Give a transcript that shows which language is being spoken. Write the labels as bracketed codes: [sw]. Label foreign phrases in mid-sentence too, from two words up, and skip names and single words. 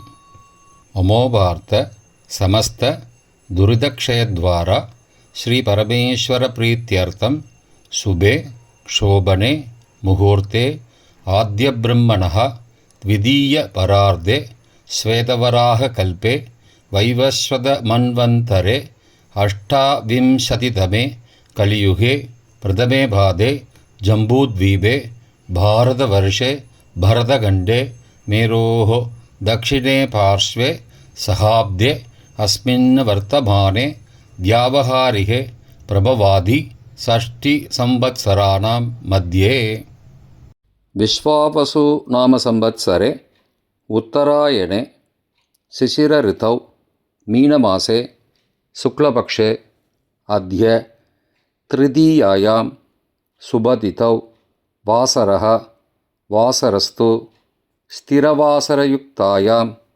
[sa] அமோபார்த்த சமஸ்த துரிதக்ஷயத்வாரா ஸ்ரீ பரமேஸ்வர பிரீத்தியர்த்தம் சுபே க்ஷோபனே முகூர்த்தே ஆத்ய பிரம்மணः த்விதீய பரார்த்தே ஸ்வேதவராக கல்பே வைவஸ்வத மன்வந்தரே அஷ்டாவிம்சதிதமே கலியுகே பிரதமே பாதே ஜம்பூத்வீபே பாரதவர்ஷே பரதகண்டே மேரோः दक्षिणे पार्श्वे सहाब्दे अस्मिन् वर्तमाने व्यावहारिके प्रभवादि षष्टिसंवत्सराणां मध्ये विश्वावसु नाम संवत्सरे उत्तरायणे शिशिरऋतौ मीनमासे शुक्लपक्षे अद्य तृतीयायां शुभतिथौ वासरः वासरस्तु स्थिरवासरयुक्तायाम्